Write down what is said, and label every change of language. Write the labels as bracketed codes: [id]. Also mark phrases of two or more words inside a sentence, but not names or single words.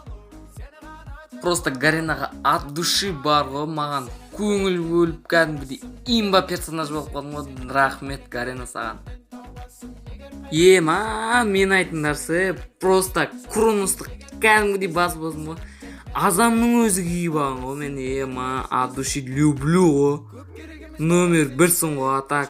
[kk] Просто Гаренаға [ru] от души [kk] бар ғой, маған көңіл бөліп кәдімгідей имба персонаж болып қалдым ғой. Рахмет Гарена саған. Ема, мен айтыңдарсы, просто Кроносты кәдімгідей басып болдым ғой. Азамның өзі күйіп алған ғой, мен ема, [ru] от души люблю ғой. [kk] Номер 1 ғой, атак.